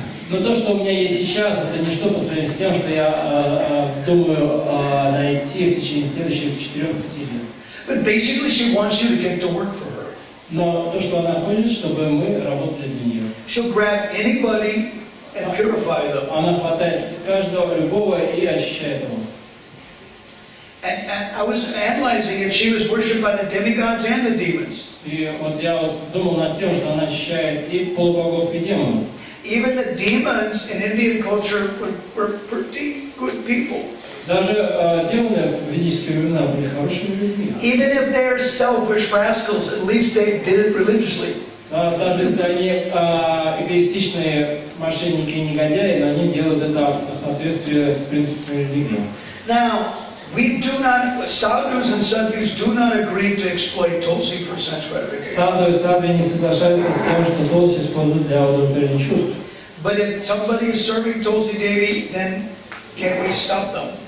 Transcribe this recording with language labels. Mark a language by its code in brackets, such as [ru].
[ru] Но то, что у меня есть сейчас, это ничто по сравнению с тем, что я думаю найти в течение следующих 4-5 лет. [en] But basically she wants you to get to work for her. [ru] Но то, что она хочет, чтобы мы работали для нее. [en] She'll grab anybody and purify them. [ru] Она хватает каждого, любого и очищает его. [en] And I was analyzing it. She was worshipped by the demigods and the demons. [ru] И вот я думал над тем, что она очищает и полубогов, и демонов. [en] Even the demons in Indian culture were pretty good people. [ru] Даже демоны в ведические времена были хорошими людьми. [en] Even if they're selfish rascals, at least they did it religiously. [ru] Даже если они эгоистичные мошенники и негодяи, но они делают это в соответствии с принципами религии. [en] Now, we do not, sadhus and sadhus do not agree to exploit Tulsi for sense gratification. [ru] Саду и садху не соглашаются с тем, что Тулси используют для удовлетворения чувств. [en] But if somebody is serving Tulsi Devi, then can we stop them?